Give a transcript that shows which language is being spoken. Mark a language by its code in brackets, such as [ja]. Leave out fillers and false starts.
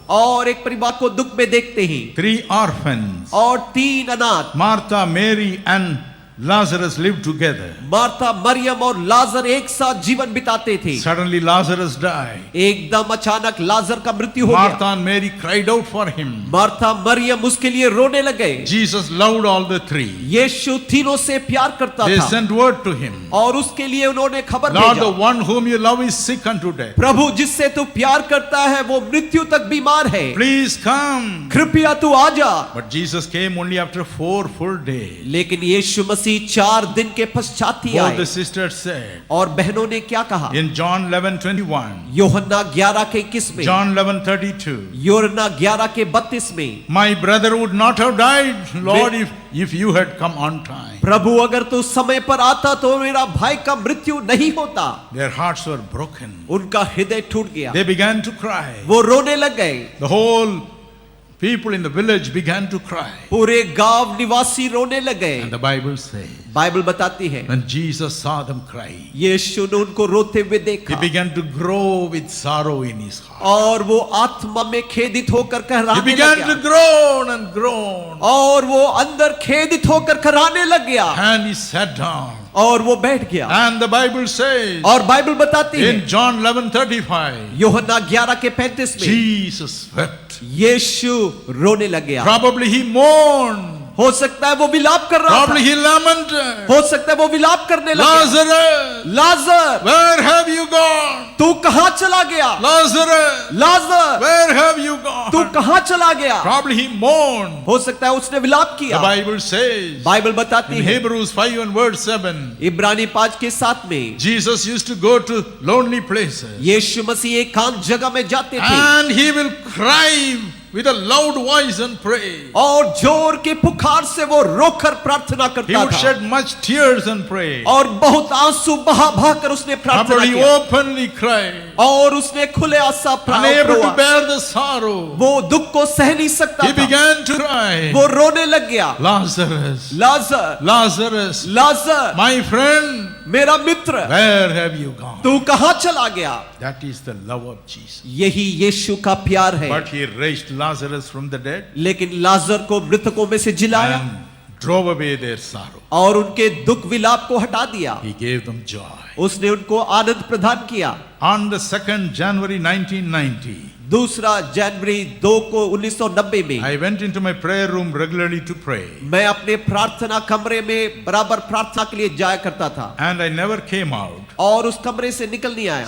[hi] और एक परिवार को दुख में देखते हैं [en] 3 orphans, [hi] और 3 अनाथ, [en] Martha, Mary and Lazarus lived together. [hi] Martha, Maryam और लाजर एक साथ जीवन बिताते थे। [en] Suddenly Lazarus died. [hi] एकदम अचानक लाजर का मृत्यु हो [en] Martha [hi] गया। [en] and Mary cried out for him. [hi] Martha, Maryam उसके लिए रोने लगे। [en] Jesus loved all the three. [hi] यीशु तीनों से प्यार करता [en] They [hi] था [en] sent word to him. [hi] और उसके लिए उन्होंने खबर [en] Lord, the [hi] भेजा, [en] one whom you love is sick unto death. [hi] प्रभु जिससे तू प्यार करता है वो मृत्यु तक बीमार है, [en] Please come. [hi] कृपया तू आ जा। [en] But Jesus came only after 4 full days. [hi] लेकिन यीशु मसीह 4 दिन के पश्चात ही [en] Both the [hi] आए। [en] sisters said [hi] और बहनों ने क्या कहा? [en] in John 11:21, [hi] यूहन्ना 11 के 21 में, [en] John 11:32, [hi] यूहन्ना 11 के 32 में, [en] my brother would not have died, Lord, if you had come on time. [hi] प्रभु अगर तू समय पर आता तो मेरा भाई का मृत्यु नहीं होता। [en] Their hearts were broken. [hi] उनका हृदय टूट गया, [en] They began to cry. [hi] वो रोने लग गए। [en] The whole people in the village began to cry. [hi] पूरे गांव निवासी रोने लगे। [en] And the Bible says, [hi] Bible बताती है [en] when Jesus saw them cry, [hi] यीशु ने उनको रोते हुए [en] he [hi] देखा [en] began to grow with sorrow in his heart. [hi] और वो आत्मा में खेदित होकर [en] He [hi] कहराने [en] began [hi] लग [en] to [hi] गया [en] groan and groan. [hi] और वो अंदर खेदित होकर कहराने लग गया [en] And he sat down. [hi] और वो बैठ गया। [en] And the Bible says [hi] और बाइबल बताती है [en] in John 11:35, [hi] यूहन्ना 11 के 35 में [en] Jesus wept. [hi] यीशु रोने लग गया। [en] Probably he mourned. [hi] हो सकता है वो विलाप कर रहा [en] Probably [hi] था, [en] he lamented. [hi] हो सकता है वो विलाप करने लगा। [en] Lazarus, [hi] Lazarus, [en] where have you gone? [hi] तू कहां चला गया? [en] Lazarus, [hi] Lazarus, [en] where have you [hi] तू [en] gone? [hi] कहां चला गया? [en] Probably he mourned. [hi] हो सकता है उसने विलाप [en] The [hi] किया। [en] Bible says [hi] बाइबल बताती [en] in [hi] है [en] Hebrews 5 and verse 7, [hi] इब्रानी 5 के 7 में [en] Jesus used to go to lonely places [hi] यीशु मसीह एकांत जगह में जाते थे [en] and he will cry with a loud voice and pray. [hi] और जोर के पुकार से वो रोकर प्रार्थना [en] He [hi] करता [en] would [hi] था [en] shed much tears and pray. [hi] और बहुत आंसू बहा बहा कर उसने प्रार्थना [en] But he [hi] किया [en] openly cried, [hi] और उसने खुले आशा [en] unable to [hi] प्रार्थना [en] bear the sorrow. [hi] वो दुख को सह नहीं सकता [en] He [hi] था [en] began to cry, [hi] वो रोने लग गया [en] Lazarus, [hi] Lazarus [en] Lazarus, [hi] Lazarus [en] my friend, [hi] मेरा मित्र [en] where have you gone? [hi] तू कहाँ चला गया [en] That is the love of Jesus. [hi] यही यीशु का प्यार है [en] But he raised Lazarus from the dead [hi] लेकिन लाजर को मृतकों में से जिलाया [en] and drove away their sorrow. [hi] और उनके दुख विलाप को हटा दिया [en] He gave them joy. [hi] उसने उनको आनंद प्रदान किया [en] On the 2nd January 1990, [hi] दूसरा जनवरी 2 को 1990 में [en] I went into my prayer room regularly to pray. [hi] मैं अपने प्रार्थना कमरे में बराबर प्रार्थना के लिए जाया करता था [en] And I never came out. [hi] और उस कमरे से निकल नहीं आया